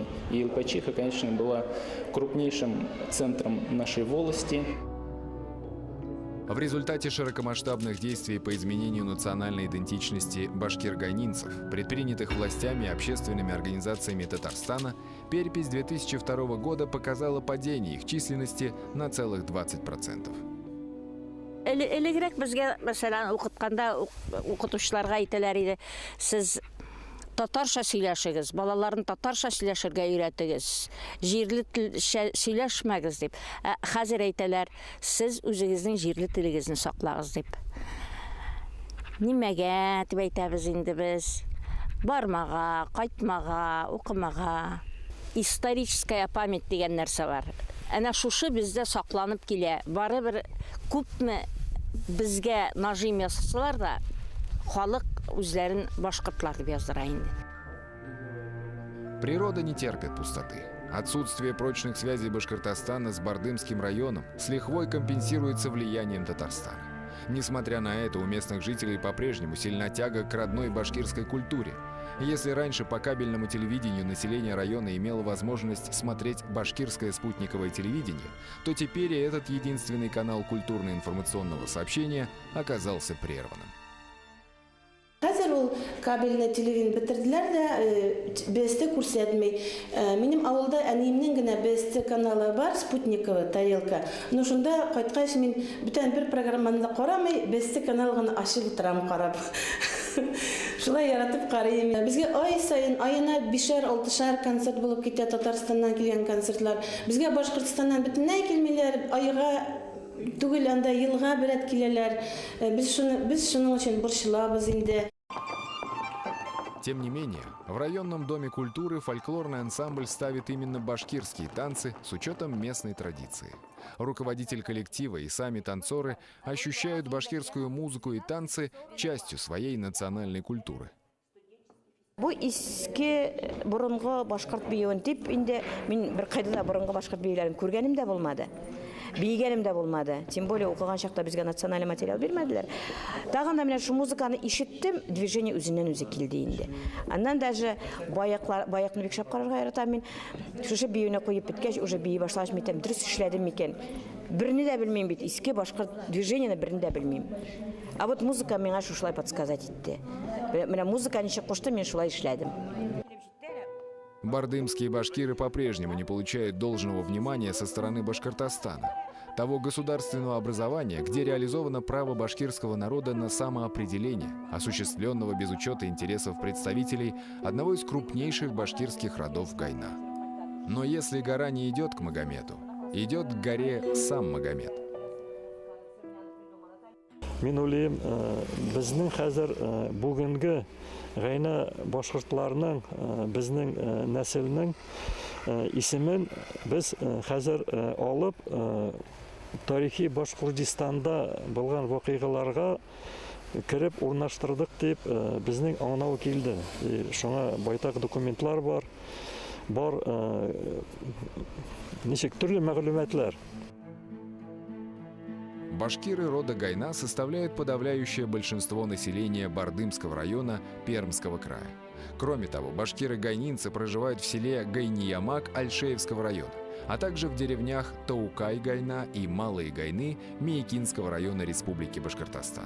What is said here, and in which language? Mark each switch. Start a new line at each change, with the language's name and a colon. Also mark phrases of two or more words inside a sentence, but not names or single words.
Russian: И Илпачиха, конечно, была крупнейшим центром нашей волости. В результате широкомасштабных действий по изменению национальной идентичности башкир-гайнинцев, предпринятых властями и общественными организациями Татарстана, перепись 2002 года показала падение их численности на целых 20%.
Tatar: Элегрәк безгә, мәсәлән, укытучыларга әйтәләр иде, сез татарча сөйләшегез, балаларын татарча сөйләшергә өйрәтегез, җирле тел сөйләшмәгез дип. Хәзер әйтәләр, сез үзегезнең җирле телегезне саклагыз дип. Нимәгә дип әйтәбез инде без? Бармага, кайтмага, укымага.
Russian: Историческая память
Tatar: дигән нәрсә бар. Әнә шушы бездә сакланып килә. Барыбер күпме безгә нажим ясасалар да, халык үзләрен башкортлар дип яздыра инде.
Russian: Природа не терпит пустоты. Отсутствие прочных связей Башкортостана с Бардымским районом с лихвой компенсируется влиянием Татарстана. Несмотря на это, у местных жителей по-прежнему сильна тяга к родной башкирской культуре. Если раньше по кабельному телевидению население района имело возможность смотреть башкирское спутниковое телевидение, то теперь и этот единственный канал культурно-информационного сообщения оказался прерванным.
Tatar: Хәзер ул кабельне телевидение бетерделәр дә БСТ күрсәтмәй. Минем авылда әниемнең генә БСТ каналы бар,
Russian: спутниковый тарелка.
Tatar: Но шунда кайткач мин бүтән бер программаны да карамый, БСТ каналын ачып утырам карап. Шулай яратып карыйм. Безгә ай сайын аена 5-6 концерт булып китә, Татарстаннан килгән концертлар. Безгә Башкортстаннан бөтенләй килмиләр, айга түгел анда елга берәт киләләр. Без шуның өчен борчылабыз инде.
Russian: Тем не менее, в районном доме культуры фольклорный ансамбль ставит именно башкирские танцы с учетом местной традиции. Руководитель коллектива и сами танцоры ощущают башкирскую музыку и танцы частью своей национальной культуры.
Tatar: Бу иске борынгы башкорт биюен дип инде мин бер кайда да борынгы башкорт биюләрен күргәнем дә булмады. Бейгәнем дә булмады.
Russian: Тем более
Tatar: укыган чакта безгә
Russian: национальный материал
Tatar: бирмәделәр. Тагын да менә шу музыканы ишеттем, движение үзеннән үзе килде инде. Аннан даже баякны бик шәп карарга яратам мин. Шушы биюне куеп биткәч, уже бии башлагач митем, дөрес эшләдем микән? Берне дә белмим бит, иске башкорт движениене берне дә белмим.
Russian: А вот музыка
Tatar: миңа шулай подсказать итте. Менә музыка ничек кушты, мин шулай эшләдем.
Russian: Бардымские башкиры по-прежнему не получают должного внимания со стороны Башкортостана, того государственного образования, где реализовано право башкирского народа на самоопределение, осуществленного без учета интересов представителей одного из крупнейших башкирских родов Гайна. Но если гора не идет к Магомету, идет к горе сам Магомет.
Tatar: Мин уйлыйм, безнең хәзер бүгенге Гайна башкортларның, безнең нәселнең исемен без хәзер алып, тарихи Башкортстанда булган вакыйгаларга кирип урнаштырдык дип безнең аңлау килде. Шуңа байтак документлар бар, ничек төрле мәгълүматлар.
Russian: Башкиры рода Гайна составляют подавляющее большинство населения Бардымского района Пермского края. Кроме того, башкиры-гайнинцы проживают в селе Гайниямак Альшеевского района, а также в деревнях Таукай-Гайна и Малые Гайны Миякинского района Республики Башкортостан.